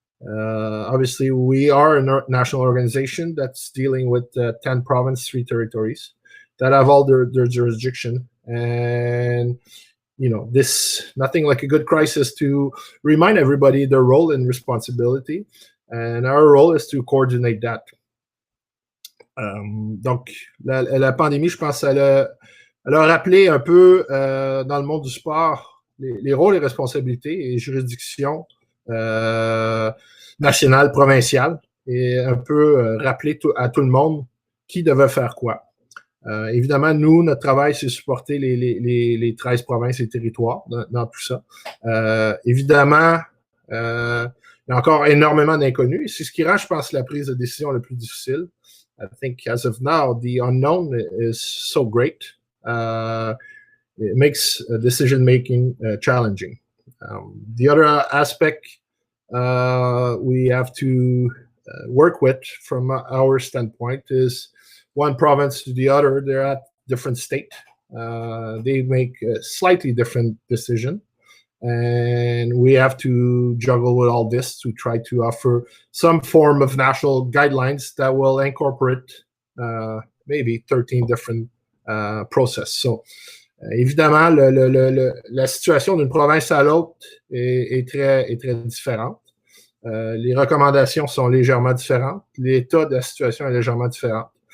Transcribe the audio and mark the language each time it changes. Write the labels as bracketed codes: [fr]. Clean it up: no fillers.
[en] Obviously, we are a national organization that's dealing with 10 provinces, 3 territories that have all their jurisdiction. And, this nothing like a good crisis to remind everybody their role and responsibility. And our role is to coordinate that. [fr] Donc, la pandémie, je pense, elle a rappelé un peu dans le monde du sport les rôles et responsabilités et juridictions nationales, provinciales, et un peu rappeler à tout le monde qui devait faire quoi. Évidemment, nous, notre travail, c'est supporter les 13 provinces et territoires dans tout ça. Évidemment, il y a encore énormément d'inconnus. C'est ce qui rend, je pense, la prise de décision la plus difficile. [en] I think as of now, the unknown is so great. It makes decision-making challenging. The other aspect we have to work with from our standpoint is one province to the other, they're at different state. They make a slightly different decision. And we have to juggle with all this to try to offer some form of national guidelines that will incorporate maybe 13 different process. [fr] So, évidemment, la situation d'une province à l'autre est très différente. Les recommandations sont légèrement différentes. L'état de la situation est légèrement différent.